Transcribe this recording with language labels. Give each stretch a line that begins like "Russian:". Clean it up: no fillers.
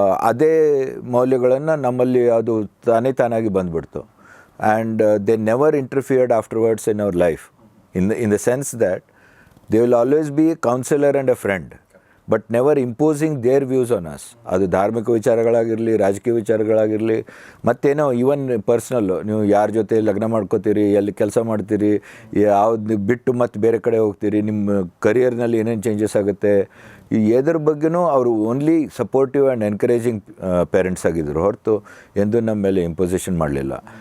Kannada: ಅದೇ ಮೌಲ್ಯಗಳನ್ನು ನಮ್ಮಲ್ಲಿ ಅದು ತಾನಾಗಿ ಬಂದುಬಿಡ್ತು.
English: And they never interfered afterwards in our life in the sense that they will always be a counselor and a friend, but never imposing their views on us.
Kannada: ಅದು ಧಾರ್ಮಿಕ ವಿಚಾರಗಳಾಗಿರಲಿ, ರಾಜಕೀಯ ವಿಚಾರಗಳಾಗಿರಲಿ, ಮತ್ತೇನೋ even personal, ನೀವು ಯಾರ ಜೊತೆ ಲಗ್ನ ಮಾಡ್ಕೋತೀರಿ, ಎಲ್ಲಿ ಕೆಲಸ ಮಾಡ್ತೀರಿ, ಯಾವ್ದು ಬಿಟ್ಟು ಮತ್ತೆ ಬೇರೆ ಕಡೆ ಹೋಗ್ತೀರಿ, ನಿಮ್ಮ ಕರಿಯರ್ನಲ್ಲಿ ಏನೇನು ಚೇಂಜಸ್ ಆಗುತ್ತೆ, ಈ ಎದ್ರ ಬಗ್ಗೆನೂ ಅವರು
English: only supportive and encouraging parents
Kannada: ಆಗಿದ್ದರು ಹೊರತು ಎಂದೂ ನಮ್ಮ ಮೇಲೆ ಇಂಪೊಸಿಷನ್ ಮಾಡಲಿಲ್ಲ.